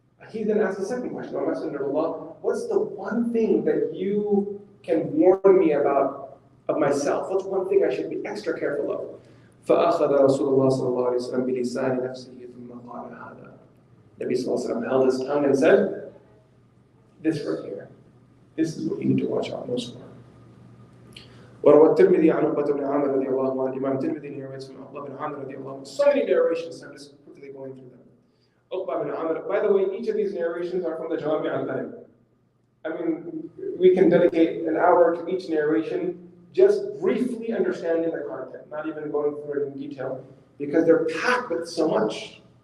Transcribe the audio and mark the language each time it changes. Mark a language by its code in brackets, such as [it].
[en] He then asked the second question, O Messenger of Allah, what's the one thing that you can warn me about of myself? What's one thing I should be extra careful of? [ar] فَأَخَذَ رَسُولُ اللَّهِ صَلَّى اللَّهُ عَلَيْهِ وَسَلَّمْ بِلِسَانِ نَفْسِهِ ثُمَّ قَالَ هَذَا. [en] Nabi sallallahu alayhi wa sallam held his tongue and said, this right here. This is what you need to watch out most for. [ar] وروى الترمذي عن عقبة بن عامر رضي الله عنه. [en] Imam Tirmidhi narrates from Abdul bin Amr [ar] رضي الله عنه. [en] So many narrations, I'm just quickly going through them. Uqba bin Amr. By the way, each of these narrations are from the Jami' al-Adab. I mean, we can dedicate an hour to each narration, just briefly understanding the content, not even going through it in detail, because they're packed with so much.